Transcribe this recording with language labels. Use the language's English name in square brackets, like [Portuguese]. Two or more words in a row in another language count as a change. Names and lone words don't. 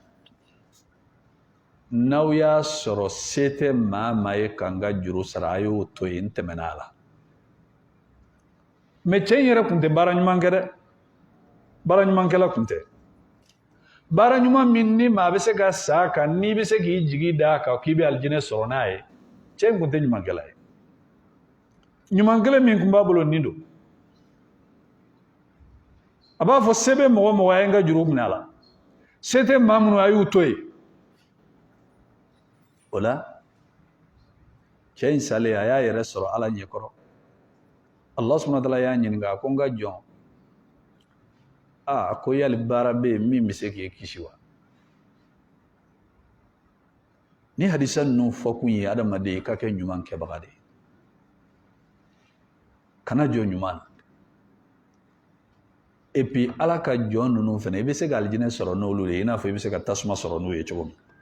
[Bambara] n'aw y'a sɔrɔ se tɛ maa maa ye k'an ka juru sara a y'o to yen n tɛmɛna a la mɛ cɛ in yɛrɛ tun tɛ baara ɲuman kɛ dɛ baara ɲumankɛla tun tɛ baara ɲuman min ni maa bɛ se ka sa a kan n'i bɛ se k'i jigi da a kan k'i bɛ alijinɛ sɔrɔ n'a ye cɛ in tun tɛ ɲumankɛla ye ɲumankɛla min tun b'a bolo nin don a b'a fɔ se bɛ mɔgɔ mɔgɔ a ye n ka juru minɛ a la se tɛ maa minnu a y'u to yen o la cɛ in salen a y'a yɛrɛ sɔrɔ ala ɲɛkɔrɔ [Arabic] الله سبحانه وتعالى [Bambara] y'a ɲininka a ko n ka jɔn a ko yali baara bɛ yen min bɛ se k'e kisi wa ni hadisa ninnu fɔ kun ye adamaden i ka kɛ ɲuman kɛbaga de ye kana jɔ ɲuman na [French] et puis [Bambara] ala ka jɔn ninnu fana i bɛ se ka alijinɛ sɔrɔ n'olu ye i n'a fɔ i bɛ se ka tasuma sɔrɔ n'u ye cogo min